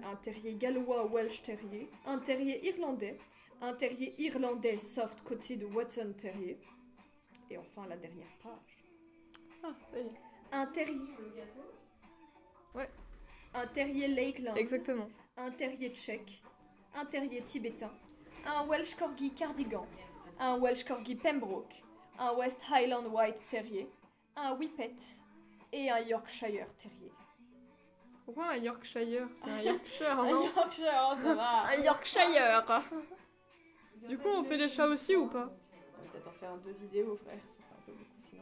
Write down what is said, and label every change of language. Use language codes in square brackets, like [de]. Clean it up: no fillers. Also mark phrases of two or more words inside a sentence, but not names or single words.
[fr] un terrier gallois Welsh Terrier, un terrier irlandais, un terrier irlandais soft-coated Watson Terrier, et enfin la dernière page. Ah, ça y est. Un terrier. Ouais. Un terrier Lakeland. Exactement. Un terrier tchèque. Un terrier tibétain. Un Welsh Corgi Cardigan. Un Welsh Corgi Pembroke. Un West Highland White Terrier. Un Whippet. Et un Yorkshire Terrier. Pourquoi un Yorkshire? C'est un Yorkshire, Un non? Yorkshire, ça va. Un Yorkshire. Du coup, on fait les chats aussi ou pas? On va peut-être en faire 2 vidéos, frère. Ça fait un peu beaucoup sinon.